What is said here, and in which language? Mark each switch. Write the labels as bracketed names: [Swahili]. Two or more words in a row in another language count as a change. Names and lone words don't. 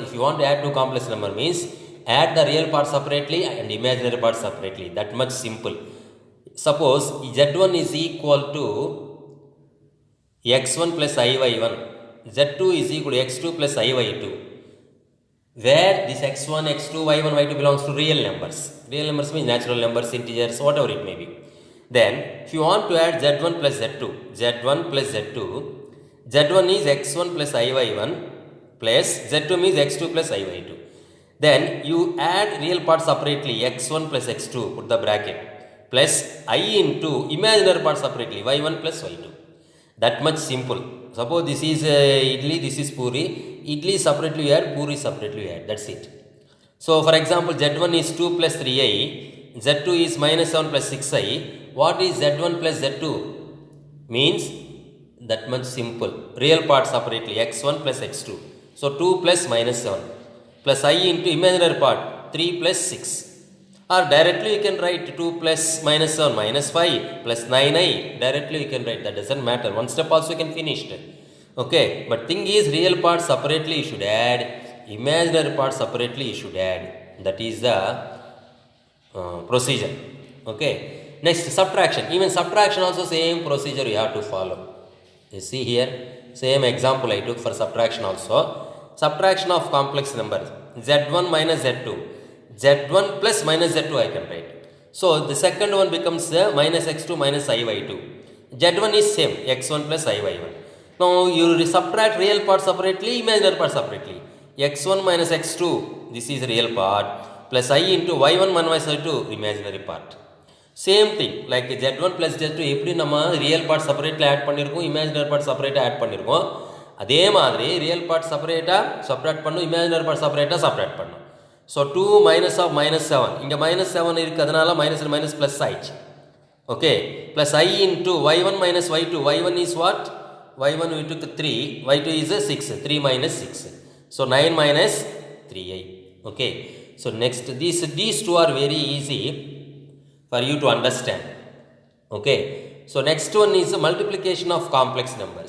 [English] If you want to add two complex number, means add the real part separately and imaginary part separately. That much simple. Suppose z1 is equal to x1 plus iy1. z2 is equal to x2 plus iy2, where this x1, x2, y1, y2 belongs to real numbers. Real numbers means natural numbers, integers, whatever it may be. Then, if you want to add z1 plus z2, z1 plus z2, z1 is x1 plus iy1 plus z2 means x2 plus iy2. Then, you add real part separately, x1 plus x2, put the bracket, plus I into imaginary part separately, y1 plus y2. That much simple. Suppose this is idli, this is puri. Idli separately you add, puri separately you add. That's it. So for example, z1 is 2 plus 3i, z2 is minus 7 plus 6i. What is z1 plus z2? Means that much simple. Real part separately, x1 plus x2. So 2 plus minus 7 plus I into imaginary part, 3 plus 6. Or directly you can write 2 plus minus 7 minus 5 plus 9i. Directly you can write. That doesn't matter. One step also you can finish it. Okay. But thing is, real part separately you should add. Imaginary part separately you should add. That is the procedure. Okay. Next, subtraction. Even subtraction also same procedure you have to follow. You see here. Same example I took for subtraction also. Subtraction of complex numbers. z1 minus z2. z1 plus minus z2 I can write. So the second one becomes minus x2 minus iy2. z1 is same, x1 plus iy1. Now you subtract real part separately, imaginary part separately. x1 minus x2, this is real part, plus I into y1 minus y2, imaginary part. Same thing, like z1 plus z2, [Tamil] எப்படி நம்ம [English] real part separately add [Tamil] பண்ணிருக்கோம், [English] imaginary part separately add [Tamil] பண்ணிருக்கோம். அதே மாதிரி [English] real part separately subtract [Tamil] பண்ணும், [English] imaginary part separately subtract [Tamil] பண்ணும். [English] So 2 minus of minus 7. [Tamil] இங்க [English] minus 7 [Tamil] இருக்கு, அதனால [English] minus minus plus [Tamil] ஆயிடுச்சு. [English] Okay. Plus I into y1 minus y2. y1 is what? y1 we took 3. y2 is 6. 3 minus 6. So 9 minus 3i. Okay. So next, these two are very easy. for you to understand. Okay, so next one is the multiplication of complex numbers.